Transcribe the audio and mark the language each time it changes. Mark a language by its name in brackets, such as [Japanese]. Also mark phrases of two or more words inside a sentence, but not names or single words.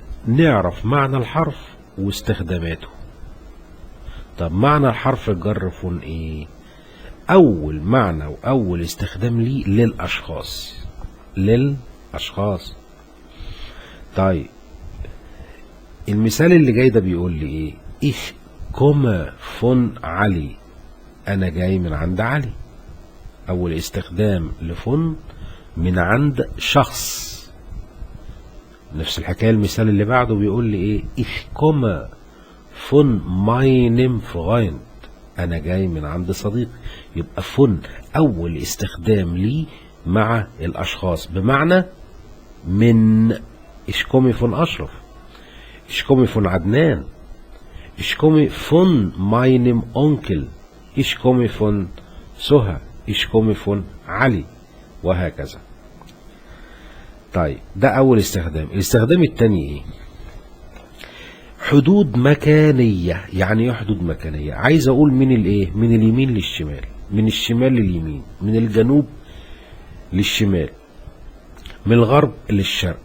[Arabic] نعرف معنى الحرف واستخداماته. طب معنى الحرف الجر فون ايه؟ اول معنى واول استخدام ليه للاشخاص. طيب المثال اللي جاي ده بيقول لي ايه؟ [German] ich komme von [Arabic] علي، انا جاي من عند علي. اول استخدام لفون من عند شخص. نفس الحكايه المثال اللي بعده بيقول لي ايه؟ [German] ich komme von meinem Freund، [Arabic] انا جاي من عند صديقي. يبقى فون اول استخدام ليه مع الاشخاص، بمعنى من. [German] ich komme von اشرف، ich komme von عدنان، ich komme von meinem Onkel، ich komme von سهى، ich komme von علي، وهكذا. [Arabic] طيب ده أول استخدام. الاستخدام الثاني إيه؟ حدود مكانية. يعني إيه حدود مكانية؟ عايز أقول من الإيه؟ من اليمين للشمال، من الشمال لليمين، من الجنوب للشمال، من الغرب للشرق.